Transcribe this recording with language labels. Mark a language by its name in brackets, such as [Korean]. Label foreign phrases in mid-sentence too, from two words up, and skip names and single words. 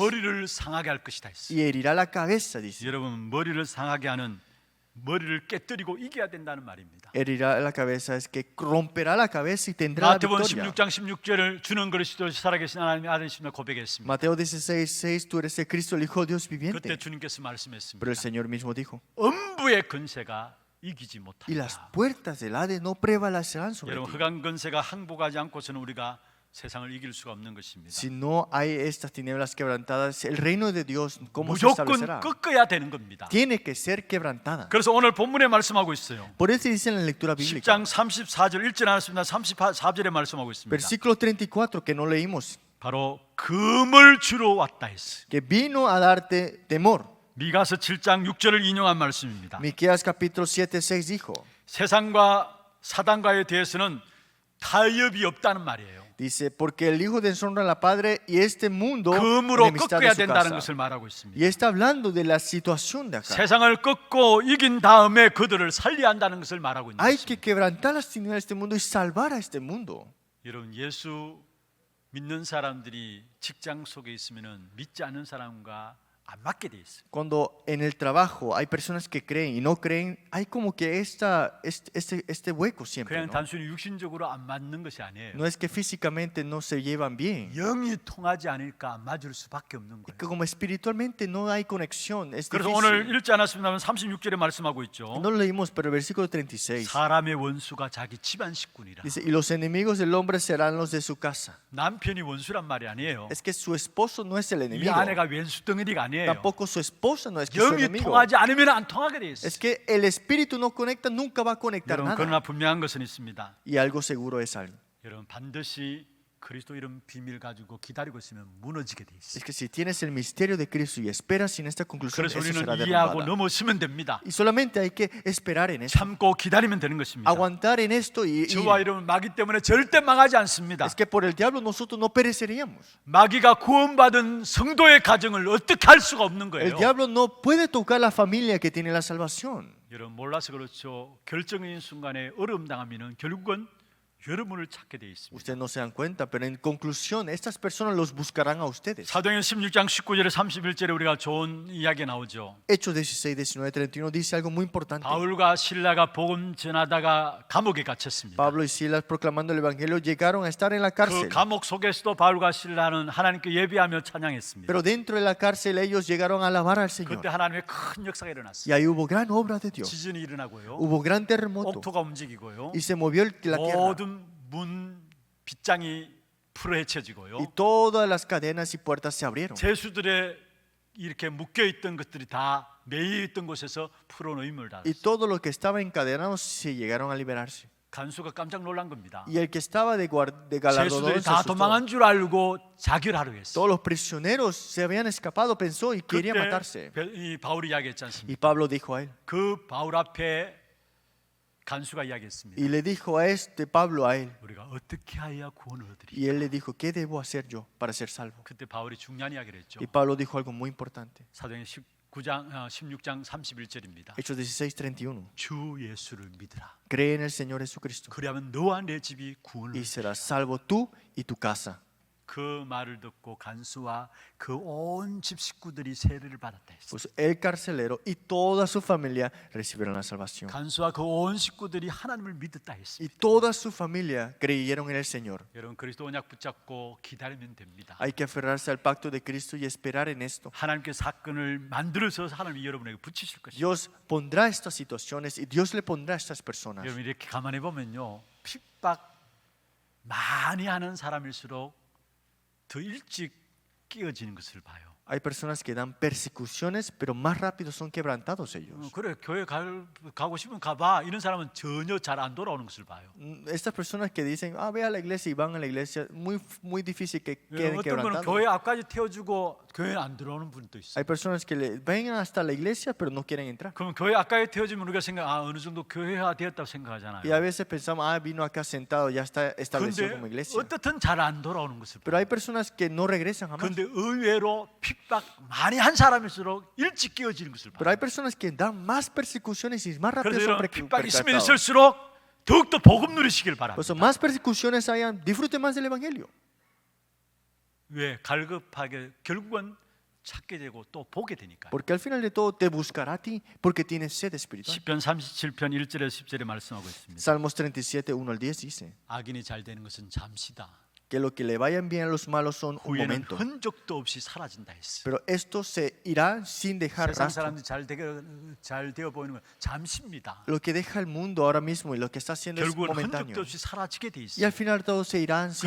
[Korean] 머리를 상하게 할 것이다 했어요. [Spanish] Y herirá la cabeza, dice. [Korean] 여러분 머리를 상하게 하는 머리를 깨뜨리고 이겨야 된다는 말입니다. [Spanish] Herirá la cabeza es que romperá la cabeza y tendrá la [Korean] 마태복음 [Spanish] victoria. [Korean] 16장 16절을 주는 그리스도 살아계신 하나님의 아들이시며 고백했습니다. [Spanish] Mateo 16:6, tú eres el Cristo, el Hijo de Dios [Korean] 그때 [Spanish] viviente. [Korean] 주님께서 말씀했습니다. [Spanish] Pero el Señor mismo dijo, [Korean] 음부의 근세가 이기지 [Spanish] y las [Korean] 못한다. [Spanish] puertas del Hades no prevalecerán sobre [Korean] 여러분 [Spanish] ti. [Korean] 흑암 근세가 항복하지 않고서는 우리가 세상을 이길 수가 없는 것입니다. [Spanish] Si no hay estas tinieblas quebrantadas, el reino de Dios, ¿cómo se [Korean] 무조건 [Spanish] establecerá? [Korean] 꺾어야 되는 겁니다. [Spanish] Tiene que ser quebrantada. [Korean] 그래서 오늘 본문에 말씀하고 있어요. [Spanish] Por eso dice en la lectura bíblica, [Korean] 10장 34절 읽지 않았습니다. 34절에 말씀하고 있습니다. [Spanish] versículo 34 que no leímos, [Korean] 바로 금을 주러 왔다 했어요. [Spanish] que vino a darte temor. [Korean] 미가서 7장 6절을 인용한 말씀입니다. [Spanish] Miqueas capítulo 7:6 dijo, [Korean] 세상과 사단과에 대해서는 타협이 없다는 말이에요. [Spanish] dice, porque el hijo deshonra al padre y este mundo [Korean] 금으로 [Spanish] enemistad [Korean] 꺾어야 [Spanish] de su [Korean] 된다는 [Spanish] casa. [Korean] 것을 말하고 있습니다. [Spanish] Y está hablando de la situación de acá. [Korean] 세상을 꺾고 이긴 다음에 그들을 살려야 한다는 것을 말하고 있는 [Spanish] Hay que [Korean] 것입니다. [Spanish] quebrantar las tinieblas de este mundo y salvar a este mundo. [Korean] 여러분 예수 믿는 사람들이 직장 속에 있으면은 믿지 않는 사람과 안 맞게 돼 있어요. [Spanish] Cuando en el trabajo hay personas que creen y no creen, hay como que este hueco siempre. [Korean] 그냥 [Spanish] ¿no? [Korean] 단순히 육신적으로 안 맞는 것이 아니에요. [Spanish] No es que físicamente no se llevan bien, [Korean] 영이 통하지 않으니까 안 맞을 수밖에 없는 [Spanish] que [Korean] 거예요. [Spanish] como espiritualmente no hay conexión, es [Korean] 그래서 오늘 [Spanish] difícil. [Korean] 읽지 않았습니다만 36절에 말씀하고 있죠. [Spanish] No lo leímos, pero el versículo 36 [Korean] 사람의 원수가 자기 집안 식구니라. [Spanish] dice, y los enemigos del hombre serán los de su casa. [Korean] 남편이 원수란 말이 아니에요. [Spanish] Es que su esposo no es el [Korean] 이 [Spanish] enemigo, [Korean] 아내가 왼수 덩어리가 아니에요. [Spanish] tampoco su esposa no es que es su [Korean] 영이 [Spanish] enemigo. [Korean] 통하지 않으면 안 통하게 돼 있어요. [Spanish] Es que el espíritu no conecta, nunca va a conectar [Korean] 여러분 [Spanish] nada. [Korean] 그러나 분명한 것은 있습니다. [Spanish] Y algo seguro es algo. [Korean] 여러분 반드시 그리스도 이름 비밀 가지고 기다리고 있으면 무너지게 돼 있어요. [Spanish] Es que si tienes el misterio de Cristo y esperas sin esta conclusión, [Korean] 그래서 [Spanish] eso será [Korean] 우리는 이해하고 [Spanish] derrumbada. [Korean] 넘어서면 됩니다. [Spanish] Y solamente hay que esperar en eso, [Korean] 참고 기다리면 되는 것입니다. [Spanish] aguantar en esto y [Korean] 주와 이름은 마귀 때문에 절대 망하지 않습니다. [Spanish] es que por el diablo nosotros no pereceríamos. [Korean] 마귀가 구원받은 성도의 가정을 어떻게 할 수가 없는 [Spanish] El [Korean] 거예요. [Spanish] diablo no puede tocar la familia que tiene la salvación. [Korean] 여러분 몰라서 그렇죠. 결정적인 순간에 어려움 당하면은 결국은 여러분을 찾게 돼 있습니다. [Spanish] Ustedes no se dan cuenta, pero en conclusión estas personas los buscarán a ustedes. [Korean] 사도행전 16장 19절에 31절에 우리가 좋은 이야기 나오죠. [Spanish] Hechos 16, 19, 31 dice algo muy importante. [Korean] 바울과 실라가 복음 전하다가 감옥에 갇혔습니다. [Spanish] Pablo y Silas proclamando el evangelio llegaron a estar en la [Korean] 그 [Spanish] cárcel. [Korean] 감옥 속에서도 바울과 실라는 하나님께 예배하며 찬양했습니다. [Spanish] Pero dentro de la cárcel ellos llegaron a alabar al Señor. [Korean] 그때 하나님의 큰 역사가 일어났어요. [Spanish] Y ahí hubo gran obra de Dios. [Korean] 지진이 일어나고요. [Spanish] Hubo gran terremoto [Korean] 옥토가 움직이고요. [Spanish] y se movió la tierra. [Korean] 모든 문 빗장이 풀어헤쳐지고요. [Spanish] Y todas las cadenas y puertas se abrieron. [Korean] 죄수들의 이렇게 묶여 있던 것들이 다 매여 있던 곳에서 풀어놓임을 다. [Spanish] Y todo lo que estaba encadenado se llegaron a liberarse. [Korean] 간수가 깜짝 놀란 겁니다. [Spanish] Y el que estaba de galardonador [Korean] 죄수들이 [Spanish] se [Korean] 다 [Spanish] asustó. [Korean] 도망한 줄 알고 자결하려 했어요. [Spanish] Todos los prisioneros se habían escapado, pensó y quería matarse. [Korean] 그때 이 바울이 이야기했지 않습니까? [Spanish] Y Pablo dijo a él, [Korean] 그 바울 앞에 간수가 이야기했습니다. [Spanish] y le dijo a este Pablo a él, [Korean] 우리가 어떻게 하여야 구원을 얻으리? [Spanish] y él le dijo, ¿qué debo hacer yo para ser salvo? [Korean] 그때 바울이 중요한 이야기를 했죠. [Spanish] Y Pablo dijo algo muy importante. [Korean] 사도행전 16장 31절입니다. [Spanish] Hechos 16, 31. [Korean] 주 예수를 믿으라. [Spanish] Cree en el Señor Jesucristo [Korean] 그리하면 너와 내 집이 구원을 [Spanish] y [Korean] 얻으리라. [Spanish] serás salvo tú y tu casa. [Korean] 그 말을 듣고 간수와 그 온 집 식구들이 세례를 받았다 했어요. [Spanish] Pues el carcelero y toda su familia recibieron la salvación. [Korean] 간수와 그 온 식구들이 하나님을 믿었다 [Spanish] Y [Korean] 했습니다. [Spanish] toda su familia creyeron en el Señor. [Korean] 여러분 그리스도 언약 붙잡고 기다리면 됩니다. [Spanish] Hay que aferrarse al pacto de Cristo y esperar en esto. [Korean] 하나님께 사건을 만들어서 하나님이 여러분에게 붙이실 것입니다. [Spanish] Dios pondrá estas situaciones y Dios le pondrá a estas personas. [Korean] 여러분 이렇게 가만히 보면요, 핍박 많이 하는 사람일수록 더 일찍 깨어지는 것을 봐요. [Spanish] Hay personas que dan persecuciones, pero más rápido son quebrantados ellos. [Korean] 그래 교회 가고 싶으면 가봐. 이런 사람은 전혀 잘 안 돌아오는 것을 봐요. [Spanish] Estas personas que dicen, ve a la iglesia y van a la iglesia, muy difícil que queden [Korean] 어떤 분은 [Spanish] quebrantados. [Korean] 교회 앞까지 태워주고 교회 안 들어오는 분도 있어요. [Spanish] Hay personas que vengan hasta la iglesia, pero no quieren entrar. [Korean] 그럼 교회 앞까지 태워주면 우리가 어느 정도 교회화 되었다고 생각하잖아요. [Spanish] Y a veces pensamos, vino acá sentado, ya está establecido [Korean] 근데 [Spanish] como iglesia. [Korean] 어떻든 잘 안 돌아오는 것을 [Spanish] Pero [Korean] 봐요. [Spanish] hay personas que no regresan jamás. [Korean] 그런데 의외로 핍박 많이 한 사람일수록 일찍 깨어지는 것을 [Spanish] Pero [Korean] 봐요. [Spanish] hay personas que dan más persecuciones y más rápido [Korean] 그래서 [Spanish] son [Korean] 여러분 핍박이 있으면 [Spanish] percatados. [Korean] 있을수록 더욱더 복음 누리시길 [Spanish] Por [Korean] 바랍니다. [Spanish] eso más persecuciones hayan, disfruten más del evangelio. [Korean] 왜? 갈급하게 결국은 찾게 되고 또 보게 되니까. [Spanish] Porque al final de todo te buscará a ti porque tienes sed espiritual. [Korean] 시편 37편 1절에서 10절에 말씀하고 있습니다. [Spanish] Salmos 37, 1 al 10 dice [Korean] 악인이 잘 되는 것은 잠시다. [Spanish] que lo que le vayan bien a los malos son un [Korean] 후에는 [Spanish] momento. [Korean] 흔적도 없이 사라진다 했어요. [Spanish] Pero esto se irá sin dejar [Korean] 세상 [Spanish] rastro. [Korean] 사람들이 잘 되어 보이는 건 잠시입니다. [Spanish] Lo que deja el mundo ahora mismo y lo que está haciendo es [Korean] 결국은 [Spanish] momentáneo. [Korean] 흔적도 없이 사라지게 돼 [Spanish] Y [Korean] 있어요. [Spanish] al final todos se irán sin